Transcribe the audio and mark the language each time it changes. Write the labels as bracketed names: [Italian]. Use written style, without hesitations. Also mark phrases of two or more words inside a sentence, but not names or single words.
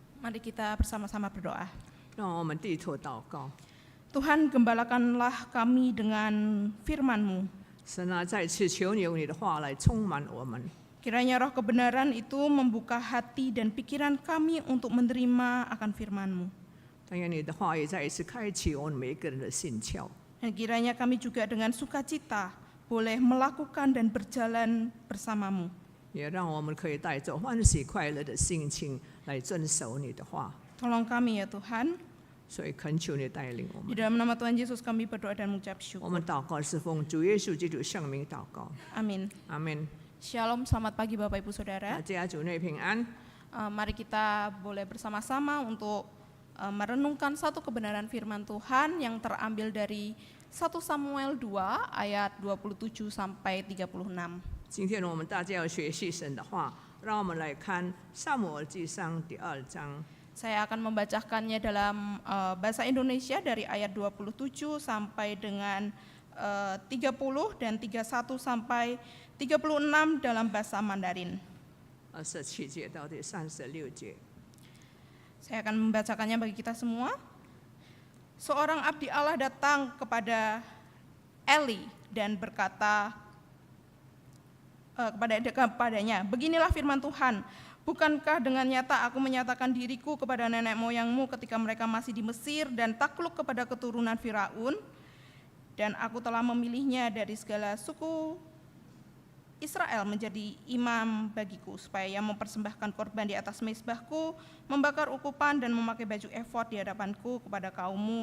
[Indonesian] Mari kita bersama-sama berdoa. [Chinese] 让我们低头祷告。 [Indonesian] Tuhan, gembalakanlah kami dengan firman-Mu. [Chinese] 神啊，再次求你用你的话来充满我们， [Indonesian] Kiranya roh kebenaran itu membuka hati dan pikiran kami untuk menerima akan firman-Mu. [Chinese] 但愿你的话语再一次开启我们每一个人的心窍， [Indonesian] Dan kiranya kami juga dengan sukacita boleh melakukan dan berjalan bersama-Mu. [Chinese] 也让我们可以带着欢喜快乐的心情来遵守你的话。 [Indonesian] Tolong kami ya Tuhan. [Chinese] 所以恳求你带领我 [Indonesian] Di [Chinese] 们。 [Indonesian] dalam nama Tuhan Yesus kami berdoa dan mengucap [Chinese] 我 [Indonesian] syukur. [Chinese] 们祷告是奉主耶稣基督圣名祷告， [Indonesian] Amin. [Chinese] 阿门。 [Indonesian] Shalom, selamat pagi Bapak Ibu [Chinese] 大 [Indonesian] Saudara. [Chinese] 家主内平安。 [Indonesian] Mari kita boleh bersama-sama untuk merenungkan satu kebenaran firman Tuhan yang terambil dari 1 Samuel 2 ayat 27 sampai 36. [Chinese] 今天我们大家要学习神的话，让我们来看撒母耳记上第2章。 [Indonesian] Saya akan membacakannya dalam bahasa Indonesia dari ayat 27 sampai dengan 30 dan 31 sampai 36 dalam bahasa Mandarin. [Chinese] 27节到第36节。 [Indonesian] Saya akan membacakannya bagi kita semua. Seorang abdi Allah datang kepada Eli dan berkata kepadanya, beginilah firman Tuhan, bukankah dengan nyata aku menyatakan diriku kepada nenek moyangmu ketika mereka masih di Mesir dan takluk kepada keturunan Firaun, dan aku telah memilihnya dari segala suku Israel menjadi imam bagiku, supaya ia mempersembahkan korban di atas mezbahku, membakar ukupan dan memakai baju efod di hadapanku kepada kaummu.